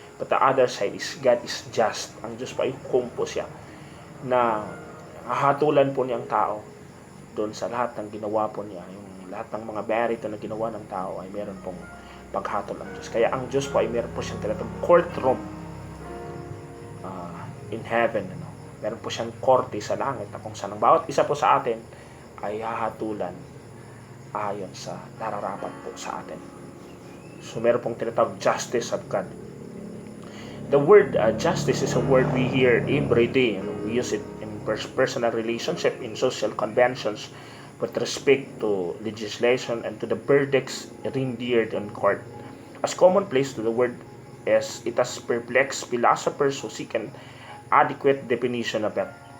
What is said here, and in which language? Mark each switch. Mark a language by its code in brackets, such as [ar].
[en] But the other side is God is just. [tl] Ang Diyos po ay hukom po siya na hahatulan po niyang tao doon sa lahat ng ginawa po niya. Yung lahat ng mga merito na ginawa ng tao ay meron pong paghatol ang Diyos. Kaya ang Diyos po ay meron po siyang tinatawag [en] courtroom in heaven. [tl] Meron po siyang korte sa langit na kung saan ang bawat isa po sa atin ay hahatulan ayon sa nararapat po sa atin. So meron pong tinatawag [en] justice of God. The word justice is a word we hear every day. We use it in personal relationship, in social conventions, with respect to legislation and to the verdicts rendered in court. As commonplace to the word as it has perplexed philosophers who seek an adequate definition of it.